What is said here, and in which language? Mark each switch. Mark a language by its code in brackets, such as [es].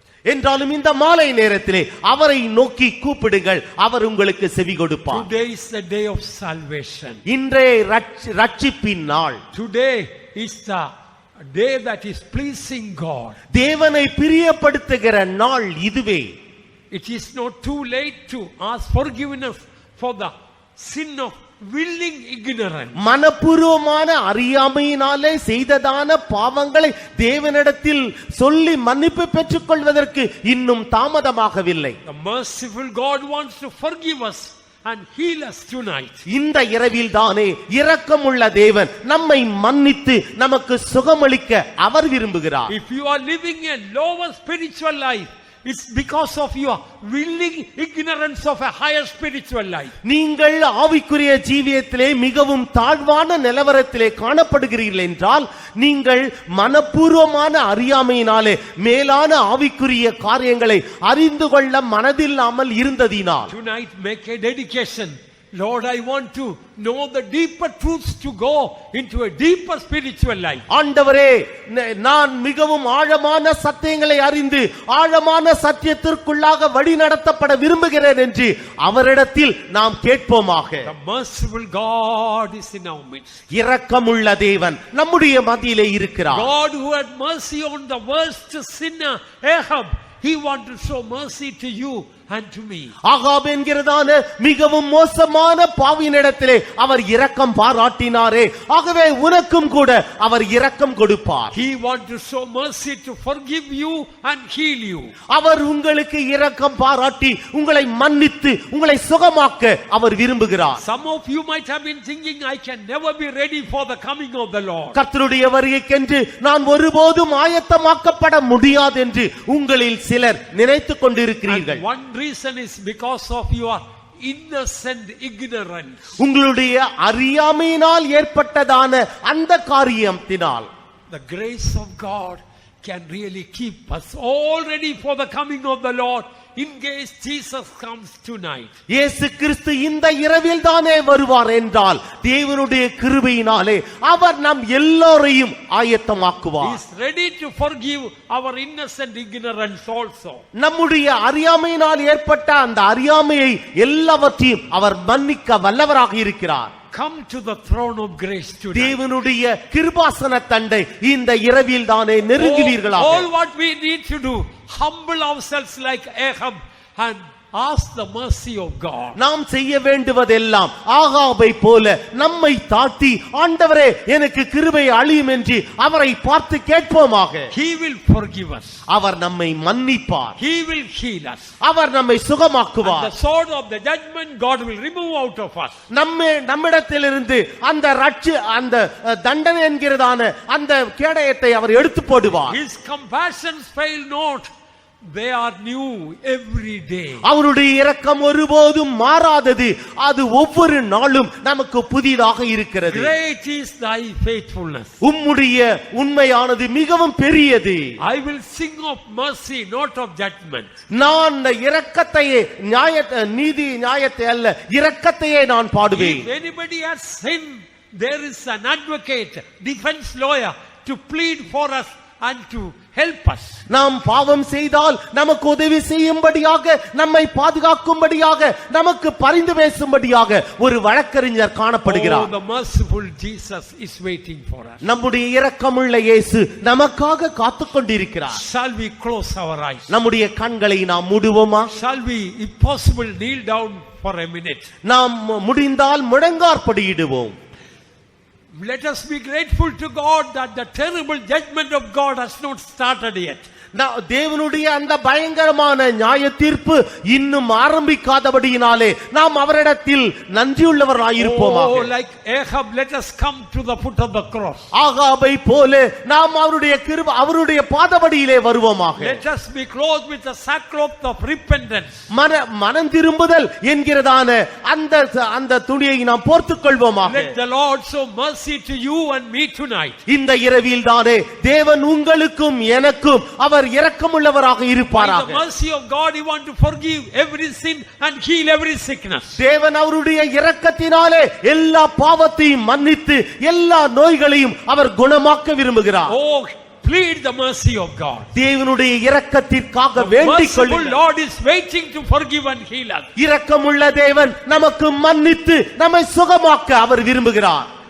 [ta] என்றாலும் இந்த மாலை நேரத்திலே அவரை நோக்கி கூப்பிடுங்கள், அவர் உங்களுக்கு செவி கொடுப்பார். [en] Today is the day of salvation. [ta] இன்றே ரட்சிப்பின் நாள். [en] Today is the day that is pleasing God. [ta] தேவனை பிரியப்படுத்துகிற நாள் இதுவே. [en] It is not too late to ask forgiveness for the sin of willing ignorance. [ta] மனப்பூர்வமான அறியாமையினாலே செய்ததான பாவங்களை தேவனிடத்தில் சொல்லி மன்னிப்பு பெற்றுக் கொள்வதற்கு இன்னும் தாமதமாகவில்லை. [en] The merciful God wants to forgive us and heal us tonight. [ta] இந்த இரவில் தானே இரக்கமுள்ள தேவன் நம்மை மன்னித்து நமக்கு சுகமளிக்க அவர் விரும்புகிறார். [en] If you are living a lower spiritual life, it's because of your willing ignorance of a higher spiritual life. [ta] நீங்கள் ஆவிக்குரிய ஜீவியத்திலே மிகவும் தாழ்வான நிலவரத்திலே காணப்படுகிறீர்கள் என்றால், நீங்கள் மனப்பூர்வமான அறியாமையினாலே மேலான ஆவிக்குரிய காரியங்களை அறிந்து கொள்ள மனதில்லாமல் இருந்ததினால். [en] Tonight make a dedication. Lord, I want to know the deeper truths to go into a deeper spiritual life. [ta] ஆண்டவரே, நான் மிகவும் ஆழமான சத்தியங்களை அறிந்து ஆழமான சத்தியத்திற்குள்ளாக வழி நடத்தப்பட விரும்புகிறேன் என்று அவரிடத்தில் நாம் கேட்போமாக. [en] The merciful God is in our midst. [ta] இரக்கமுள்ள தேவன் நம்முடைய மத்தியிலே இருக்கிறார். [en] God who had mercy on the worst sinner Ahab, he wanted to show mercy to you and to me. [ta] Ahab என்கிறதான மிகவும் மோசமான பாவியினிடத்திலே அவர் இரக்கம் பாராட்டினாரே, ஆகவே உனக்கும் கூட அவர் இரக்கம் கொடுப்பார். [en] He wanted to show mercy to forgive you and heal you. [ta] அவர் உங்களுக்கு இரக்கம் பாராட்டி உங்களை மன்னித்து உங்களை சுகமாக்க அவர் விரும்புகிறார். [en] Some of you might have been thinking, I can never be ready for the coming of the Lord. [ta] கர்த்தருடைய வருகைக்கென்று நான் ஒருபோதும் ஆயத்தமாக்கப்பட முடியாது என்று உங்களில் சிலர் நினைத்துக் கொண்டிருக்கிறீர்கள். [en] One reason is because of your innocent ignorance. [ta] உங்களுடைய அறியாமையினால் ஏற்பட்டதான அந்த காரியத்தினால். [en] The grace of God can really keep us all ready for the coming of the Lord in case Jesus comes tonight. [ta] இயேசு கிறிஸ்து இந்த இரவில் தானே வருவார் என்றால் தேவனுடைய கிருபையினாலே அவர் நம் எல்லோரையும் ஆயத்தமாக்குவார். [en] He is ready to forgive our innocent ignorance also. [ta] நம்முடைய அறியாமையினால் ஏற்பட்ட அந்த அறியாமையை எல்லாவற்றையும் அவர் மன்னிக்க வல்லவராக இருக்கிறார். [en] Come to the throne of grace today. [ta] தேவனுடைய கிருபாசன தண்டை இந்த இரவில் தானே நெருங்குவீர்களாக. [en] All what we need to do, humble ourselves like Ahab and ask the mercy of God. [ta] நாம் செய்ய வேண்டுவதெல்லாம் ஆகாபை போல நம்மை தாழ்த்தி, ஆண்டவரே எனக்கு கிருபை அளியும் என்று அவரை பார்த்து கேட்போமாக. [en] He will forgive us. [ta] அவர் நம்மை மன்னிப்பார். [en] He will heal us. [ta] அவர் நம்மை சுகமாக்குவார். [en] And the sword of the judgment God will remove out of us. [ta] நம்மிடத்திலிருந்து அந்த தண்டனை என்கிறதான அந்த கேடயத்தை அவர் எடுத்து போடுவார். [en] His compassions fail not. They are new every day. [ta] அவருடைய இரக்கம் ஒருபோதும் மாறாதது, அது ஒவ்வொரு நாளும் நமக்கு புதிதாக இருக்கிறது. [en] Great is thy faithfulness. [ta] உம்முடைய உண்மையானது மிகவும் பெரியது. [en] I will sing of mercy, not of judgment. [ta] நான் இரக்கத்தையே, நீதி நியாயத்தை அல்ல, இரக்கத்தையே நான் பாடுவேன். [en] If anybody has sinned, there is an advocate, defense lawyer to plead for us and to help us. [ta] நாம் பாவம் செய்தால் நமக்கு உதவி செய்யும்படியாக, நம்மை பாதுகாக்கும்படியாக, நமக்கு பரிந்து பேசும்படியாக ஒரு வழக்கறிஞர் Oh, காணப்படுகிறார். [en] the merciful Jesus is waiting for us. [ta] நம்முடைய இரக்கமுள்ள இயேசு நமக்காக காத்துக் கொண்டிருக்கிறார். [en] Shall we close our eyes? [ta] நம்முடைய கண்களை நாம் மூடுவோமா? [en] Shall we, if possible, kneel down for a minute? [ta] நாம் முடிந்தால் முழங்காற்படியிடுவோம். [en] Let us be grateful to God that the terrible judgment of God has not started yet. [ta] தேவனுடைய அந்த பயங்கரமான நியாய தீர்ப்பு இன்னும் ஆரம்பிக்காதபடியினாலே நாம் அவரிடத்தில் நன்றியுள்ளவராயிருப்போமாக. [en] Oh, like Ahab, let us come to the foot of the cross. [ta] ஆகாபை போல நாம் அவருடைய பாதபடியிலே வருவோமாக. [en] Let us be clothed with the sackcloth of repentance. [ta] மனம் திரும்புதல் என்கிறதான அந்த துணியை நாம் போர்த்துக் கொள்வோமாக. [en] Let the Lord show mercy to you and me tonight. [ta] இந்த இரவில் தானே தேவன் உங்களுக்கும் எனக்கும் அவர் இரக்கமுள்ளவராக இருப்பாராக. [en] By the mercy of God, He wants to forgive every sin and heal every sickness. [ta] தேவன் அவருடைய இரக்கத்தினாலே எல்லா பாவத்தையும் மன்னித்து எல்லா நோய்களையும் அவர் குணமாக்க விரும்புகிறார். [en] Oh, plead the mercy of God. [ta] தேவனுடைய இரக்கத்திற்காக வேண்டிக் கொள்ளுங்கள். [en] The Lord is waiting to forgive and heal us. [ta] இரக்கமுள்ள தேவன் நமக்கு மன்னித்து நம்மை சுகமாக்க அவர் விரும்புகிறார்.